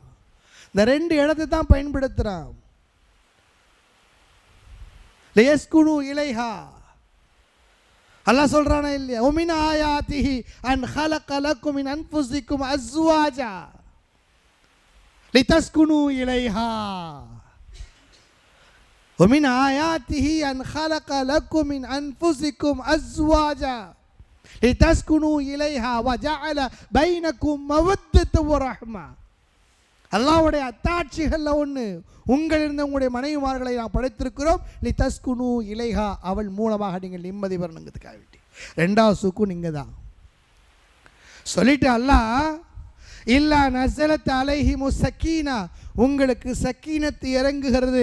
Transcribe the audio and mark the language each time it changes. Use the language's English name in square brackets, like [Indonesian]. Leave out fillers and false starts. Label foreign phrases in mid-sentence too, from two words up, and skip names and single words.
[Tamil] இந்த 2 இடத்தை தான் பயன்படுத்துகிறான். [Arabic] ليسكنوا إليها, [Tamil] அல்லாஹ் சொல்றானா இல்லையா, [Arabic] ومن آياته أن خلق لكم من أنفسكم أزواجا لتسكنوا إليها. ومن آياته أن خلق لكم من أنفسكم أزواجا لتسكنوا إليها وجعل بينكم مودة ورحمة. [Tamil] அல்லாஹ்வுடைய அத்தாட்சிகளில் ஒன்று, உங்களிலிருந்து உங்களுடைய மனைவிமார்களை நாம் படைத்திருக்கிறோம். [Arabic] لتسكنوا إليها, [Tamil] அவள் மூலமாக நீங்கள் நிம்மதி பெறணுங்கிறதுக்காக வேண்டி. 2வது சுக்கூன் இங்கே தான் சொல்லிட்டு அல்லாஹ் [Arabic] إلا نزلت عليهم السكينة, [Tamil] உங்களுக்கு சக்கீனத்து இறங்குகிறது.